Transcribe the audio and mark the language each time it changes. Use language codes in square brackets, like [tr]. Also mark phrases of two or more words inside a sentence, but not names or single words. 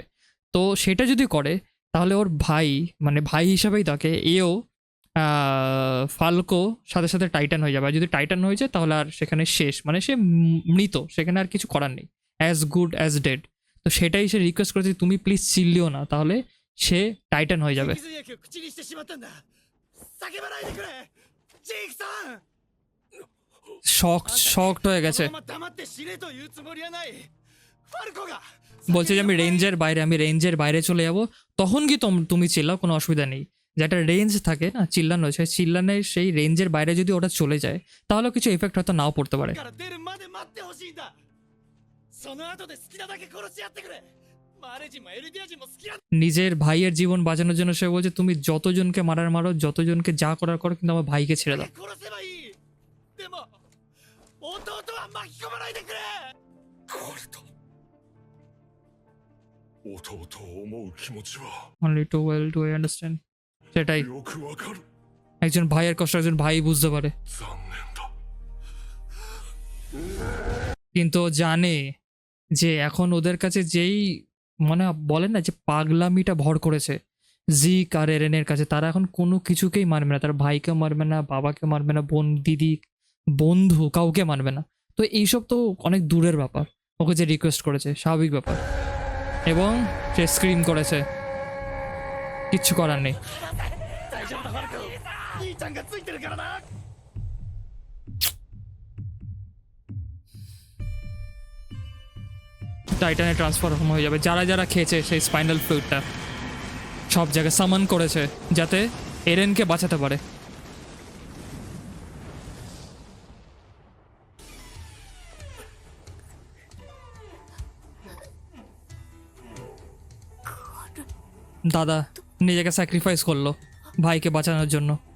[bn] তো সেটা যদি করে তাহলে ওর ভাই, মানে ভাই হিসাবেই তাকে, এও ফাল্কো সাথে সাথে টাইটান হয়ে যাবে। আর যদি টাইটান হয়ে যায় তাহলে আর সেখানে শেষ, মানে সে মৃত, সেখানে আর কিছু করার নেই, [en] as good as dead. [bn] তো সেটাই সে রিকোয়েস্ট করেছে, তুমি প্লিজ চিল্লিও না, তাহলে সে টাইটান হয়ে যাবে। [ja] 脊髄液を口にしてしまったんだ叫ばないでくれジークさん [bn] শকড হয়ে গেছে, [ja] このまま黙って死ねというつもりはないファルコが [bn] বলছে যে আমি রেঞ্জের বাইরে, আমি রেঞ্জের বাইরে চলে যাব। তখন কি তুমি চিল্লাও, কোনো অসুবিধা নেই। যে একটা রেঞ্জ থাকে না চিল্লানো, সেই চিল্লানের সেই রেঞ্জের বাইরে যদি ওটা চলে যায় তাহলে কিছু এফেক্ট হয়তো নাও পড়তে পারে। [ja] から出るまで待ってほしいんだその後で好きなだけ殺し合ってくれマーレ人もエルディア人も好きや [bn] নিজের ভাইয়ের জীবন বাঁচানোর জন্য সে বলছে তুমি যতজনকে মারার মারো, যতজনকে যা করার করো, কিন্তু আমার ভাইকে ছেড়ে দাও। [ja] 殺せばいいでも弟は巻き込まないでくれカルト弟を思う気持ちは [en] Only too well do I understand. [bn] সেটাই, [ja] よくわかる。 [bn] একজন ভাইয়ের কষ্ট একজন ভাই বুঝতে পারে, [ja] 残念だ。 [bn] কিন্তু ও জানে যে এখন ওদের কাছে যেই মানে বলেন না যে পাগলামিটা ভর করেছে জিক আর এরেনের কাছে, তারা এখন কোনো কিছুকেই মারবে না, তার ভাইকে মারবে না, বাবাকে মারবে না, বোন, দিদি, বন্ধু, কাউকে মারবে না। তো এইসব তো অনেক দূরের ব্যাপার, ওকে যে রিকোয়েস্ট করেছে স্বাভাবিক ব্যাপার, এবং সে স্ক্রিম করেছে, কিচ্ছু করার নেই। [ja] 大丈夫だファルコ兄ちゃんがついてるからな [bn] টাইটানে ট্রান্সফর্ম হয়ে যাবে। যারা যারা খেয়েছে সেই [en] spinal fluid [bn] সব জায়গায় সামান করেছে যাতে এরেনকে বাঁচাতে পারে। দাদা নিজেকে স্যাক্রিফাইস করলো ভাইকে বাঁচানোর জন্য।